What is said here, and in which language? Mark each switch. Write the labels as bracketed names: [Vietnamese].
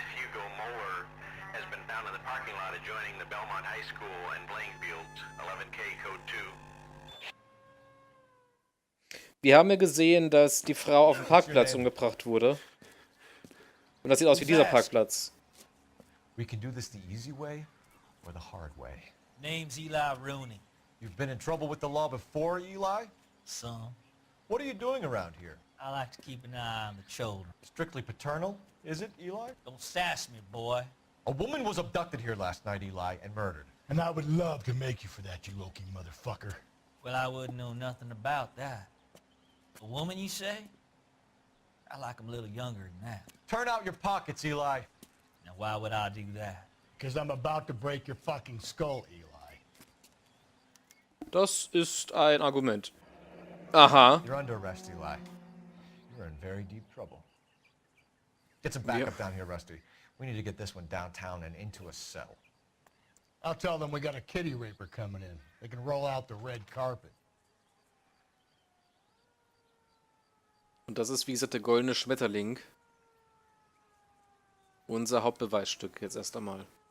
[English] Hugo Moeller has been found in the parking lot adjoining the Belmont High School and playing fields. 11K, code 2. [German] Wir haben ja gesehen, dass die Frau auf dem Parkplatz umgebracht wurde. Und das sieht aus wie dieser Parkplatz. [English] We can do this the easy way or the hard way. Name's Eli Rooney. You've been in trouble with the law before, Eli? Some. What are you doing around here? I like to keep an eye on the children. Strictly paternal, is it, Eli? Don't sass me, boy. A woman was abducted here last night, Eli, and murdered. And I would love to make you for that, you low-key motherfucker. Well, I wouldn't know nothing about that. A woman, you say? I like them a little younger than that. Turn out your pockets, Eli. Now, why would I do that? Because I'm about to break your fucking skull, Eli. [German] Das ist ein Argument. Aha. [English] You're under arrest, Eli. You're in very deep trouble. Get some backup down here, Rusty. We need to get this one downtown and into a cell. I'll tell them we got a kitty raper coming in. They can roll out the red carpet. [German] Und das ist, wie gesagt, der goldene Schmetterling. Unser Hauptbeweisstück jetzt erst einmal.